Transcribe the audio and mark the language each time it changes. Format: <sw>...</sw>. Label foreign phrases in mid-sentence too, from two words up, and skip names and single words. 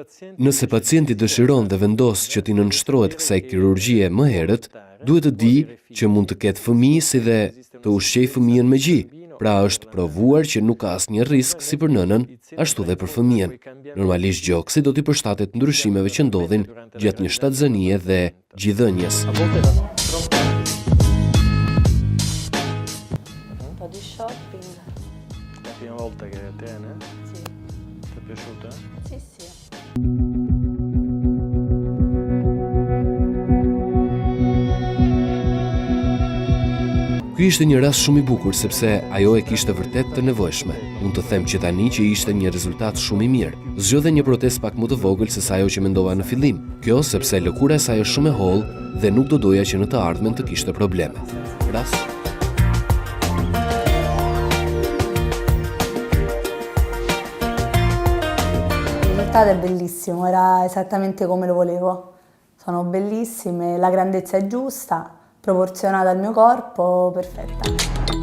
<sq>Nëse pacienti dëshiron dhe vendos që t'i nënshtrohet kësaj kirurgjie më herët, duhet të di që mund të ketë fëmijë si dhe të ushqej fëmijën me gjë. Pra është provuar që nuk ka asnjë risk si për nënën, ashtu dhe për fëmijën. Normalisht gjoksi do t'i përshtatet ndryshimeve që ndodhin gjatë një shtatzënie dhe gjithëdhënies.</sq> <it>Un po' di shopping. La prima volta che eri a Atene? Sì. Ti è piaciuta? Sì, sì.</it> <sq>Ky ishte një rast shumë i bukur sepse ajo e kishte vërtet të nevojshme. Mund të them që tani që ishte një rezultat shumë i mirë. Zgjodhe një protezë pak më të vogël se sa ajo që mendova në fillim. Kjo sepse lëkura e saj është shumë e hollë dhe nuk do doja që në të ardhmen të kishte probleme. Rast.</sq> <it>Il risultato è bellissimo, era esattamente come lo volevo. Sono bellissime, la grandezza è giusta, proporzionata al mio corpo, perfetta.</it>